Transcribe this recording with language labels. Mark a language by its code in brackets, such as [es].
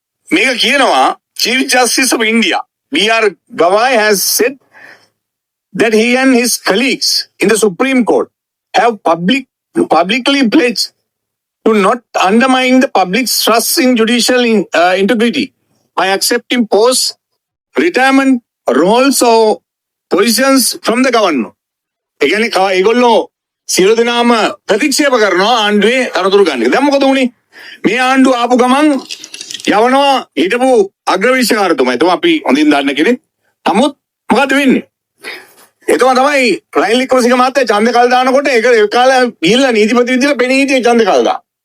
[si] මේක කියනවා [en] Chief justice of India B.R. Gavai has said that he and his colleagues in the Supreme Court have publicly pledged to not undermine the public's trust in judicial integrity by accepting post retirement roles or positions from the government. [si] ඒ කියන්නේ ඒගොල්ලෝ සියලු දෙනාම ප්‍රතික්ෂේප කරනවා ආණ්ඩුවේ තනතුරු ගන්න එක. දැන් මොකද වුනේ? මේ ආණ්ඩුව ආපු ගමන් යවනවා හිටපු අග්‍රවිනිශ්චයකාරතුමා. එතුමා අපි හොඳින් දන්න කෙනෙක්. නමුත් මොකද වෙන්නේ? එතුමා තමයි රනිල් වික්‍රමසිංහ මහත්තයා ඡන්ද කල් දානකොට ඒක කාලේ ගිහිල්ලා නීතිපති විදිහට පෙනී හිටියේ ඡන්ද කල් දාන.